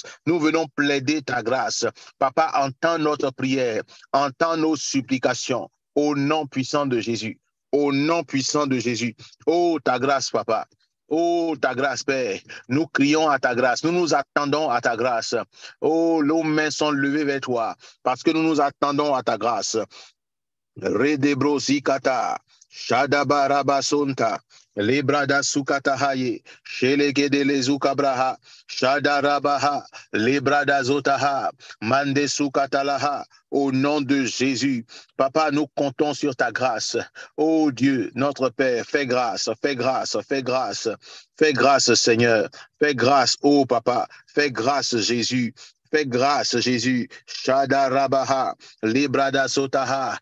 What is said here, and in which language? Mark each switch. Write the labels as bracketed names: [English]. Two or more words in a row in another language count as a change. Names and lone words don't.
[French] Nous venons plaider ta grâce. Papa, entends notre prière, entends nos supplications au nom puissant de Jésus. Au nom puissant de Jésus. Oh, ta grâce, Papa. Oh, ta grâce, Père. Nous crions à ta grâce. Nous nous attendons à ta grâce. Oh, nos mains sont levées vers toi parce que nous nous attendons à ta grâce. Redebrosikata, Shadabarabasonta, Lebrada Sukatahaye, Shelegede Lezukabraha, Shadarabaha, Lebrada Zotaha, Mande Sukatalaha, au nom de Jésus. Papa, nous comptons sur ta grâce. Oh Dieu, notre Père, fais grâce, fais grâce, fais grâce, fais grâce, Seigneur, fais grâce, oh Papa, fais grâce, Jésus. Fais grâce, Jésus. Shadarabaha, Librada Sotaha.